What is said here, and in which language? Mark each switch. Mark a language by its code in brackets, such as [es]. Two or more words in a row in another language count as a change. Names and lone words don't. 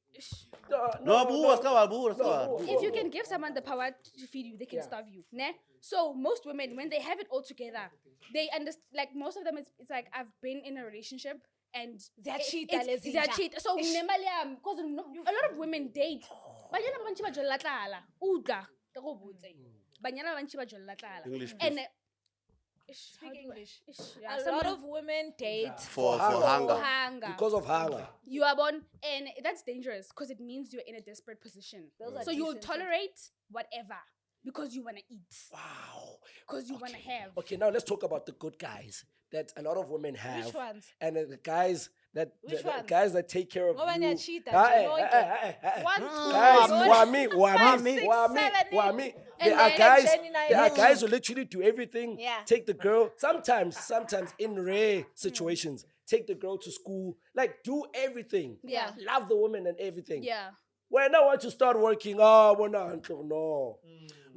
[en] No, boo. If you can give someone the power to feed you, they can Yeah. starve you. Ne? So most women, when they have it all together, they understand. Like most of them, it's like I've been in a relationship and [zu] Ziyachita lezi [en] they're [zu] nja. [en] cheat. So because a lot of women date. [tn] Banyana bantshi ba jolla tlala. Uga. Ke go botse. Banyana bantshi ba jolla tlala. [en] English, And Speak English. yeah, A lot of women date For hunger. hunger. hunger. Because of hunger. You are born, and that's dangerous because it means you're in a desperate position. Those are So you'll decent. tolerate whatever because you want to eat, Wow. because you want to have. Okay, now let's talk about the good guys that a lot of women have. Which ones? And the guys that Which the ones? guys that take care of [zu] Ngoba [en] you. [zu] niyachita, Ah, nje eh, lonke. eh, eh, eh. [en] 1, 2, Guys, 3, [zu] Wami. [en] 7, 8. There And are then guys. Jenny and I- There are guys who literally do everything. Yeah. Take the girl. Sometimes in rare situations, take the girl to school. Like do everything. Yeah. Love the woman and everything. Yeah. When I want to start working, oh, we're not no.